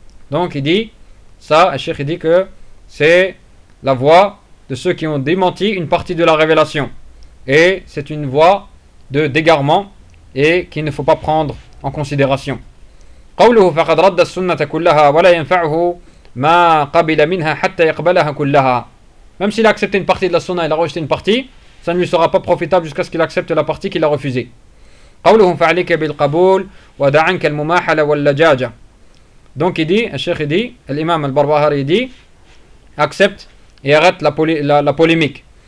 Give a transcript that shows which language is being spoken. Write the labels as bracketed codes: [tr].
[fr] Donc il dit, ça, Cheikh dit que c'est la voix de ceux qui ont démenti une partie de la révélation. Et c'est une voix de dégarement et qu'il ne faut pas prendre en considération. [ar] قوله فقد رد السنة كلها ولا ينفعه ما قبل منها حتى يقبلها كلها. [fr] Même s'il a accepté une partie de la sunna, il a rejeté une partie, ça ne lui sera pas profitable jusqu'à ce qu'il accepte la partie qu'il a refusée. [ar] قوله فعليك بالقبول ودع عنك المماحلة واللجاجة. [fr] Donc il dit, Cheikh dit, l'imam al-Barbahari dit, accepte et arrête la polémique.